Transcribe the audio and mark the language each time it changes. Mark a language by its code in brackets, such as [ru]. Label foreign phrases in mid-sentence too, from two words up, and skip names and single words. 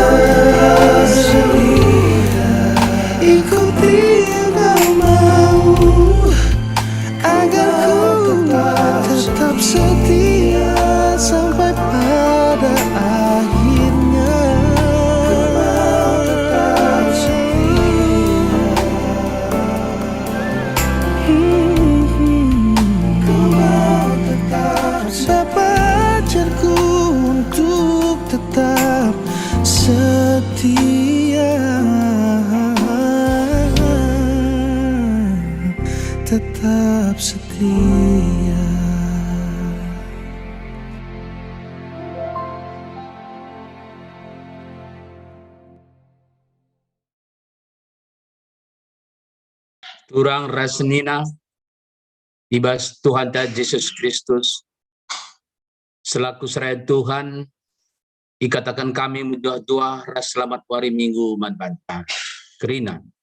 [id] Ikuti agamamu agar ku tetap setia sampai pada akhirnya. Bapa, ajarku untuk tetap setia, tetap setia. [btx] Turang Rasenina ibas Tuhan ta Yesus Kristus selaku serai Tuhan ikatakan kami doa ras [id] selamat hari Minggu [btx] manbanta kerina